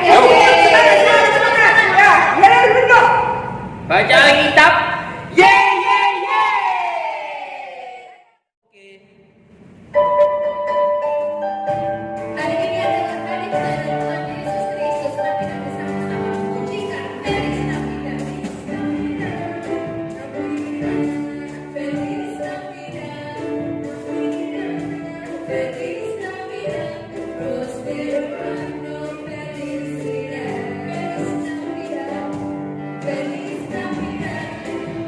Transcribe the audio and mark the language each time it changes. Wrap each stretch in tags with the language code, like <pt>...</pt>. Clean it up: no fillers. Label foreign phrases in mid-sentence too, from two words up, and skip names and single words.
<id>Semangat. Ya, dulu. Baca Alkitab. Hari ini adalah hari kedatangan Tuhan Yesus Kristus. Mari kita bersama-sama memujikan</id> <es>Feliz Navidad. Feliz Navidad. Feliz Navidad. Prospero anno felicidad. Feliz Navidad. Feliz Navidad.</es>